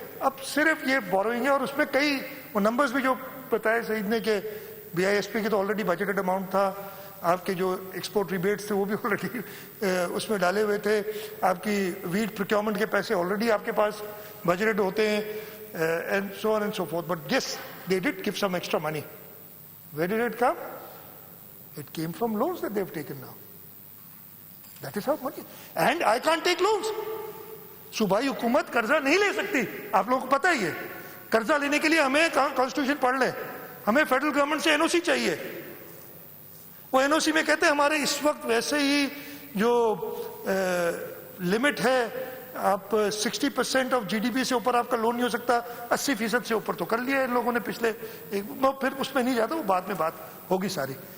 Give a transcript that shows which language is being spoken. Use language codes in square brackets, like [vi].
[ur] اب صرف یہ بورنگ ہے, اور اس میں کئی وہ نمبرز بھی جو بتائے سعید نے کہ بی آئی ایس پی کی تو آلریڈی بجٹڈ اماؤنٹ تھا, آپ کے جو ایکسپورٹ ریبیٹس تھے وہ بھی آلریڈی اس میں ڈالے ہوئے تھے, آپ کی ویٹ پروکیورمنٹ کے پیسے آلریڈی آپ کے پاس بجٹڈ ہوتے ہیں, [en] and so on and so forth. But yes, they did give some extra money. Where did it come? It came from loans that they've taken now. That is how money. And I can't take loans. [ur] صوبائی حکومت قرضہ نہیں لے سکتی, آپ لوگوں کو پتہ ہی ہے. قرضہ لینے کے لیے ہمیں کانسٹیٹیوشن پڑھ لیں, ہمیں فیڈرل گورنمنٹ سے این او سی چاہیے. وہ این او سی میں کہتے ہیں ہمارے اس وقت ویسے ہی جو لمٹ ہے, آپ 60% آف جی ڈی پی سے اوپر آپ کا لون نہیں ہو سکتا, 80% سے اوپر تو کر لیا ہے ان لوگوں نے پچھلے پھر اس میں نہیں جاتا, وہ بعد میں بات ہوگی ساری.